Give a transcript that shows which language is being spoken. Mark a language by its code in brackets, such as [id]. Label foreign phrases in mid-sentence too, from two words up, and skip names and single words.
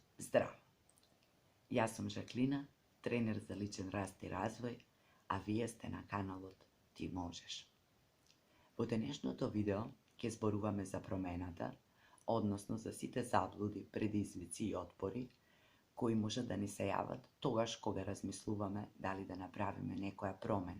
[mk] Здраво! Ја сам Жаклина, тренер за личен раст и развој, а вие сте на каналот Ти можеш. Во денешното видео ќе зборуваме за промената, односно за сите заблуди, предизвици и отпори кои може да ни се јават тогаш кога размислуваме дали да направиме некоја промена.